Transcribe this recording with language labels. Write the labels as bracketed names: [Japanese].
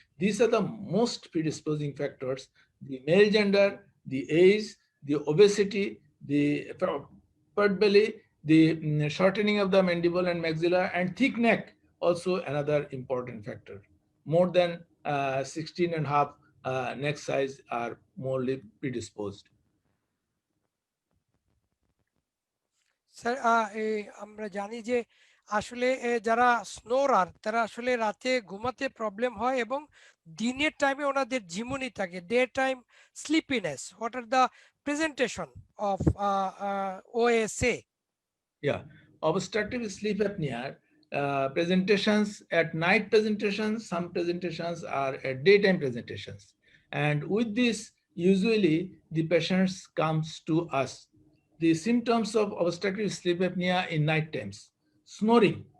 [English] These are the most predisposing factors: the male gender, the age, the obesity, the pert belly, the shortening of the mandible and maxilla, and thick neck, also another important factor. More than 16 and a half neck size are morely predisposed. [Bangla] Sir আমরা জানি যে আসলে যারা স্নোরার তারা আসলে রাতে ঘুমাতে problem হয় এবং দিনের টাইমে ওনাদের ঝিমুনি থাকে, day time sleepiness. [English] What are the presentation of OSA? Yeah, obstructive sleep apnea presentations at night presentations, some presentations are at daytime presentations. And with this, usually the patients comes to us. The symptoms of obstructive sleep apnea in night times. Snoring.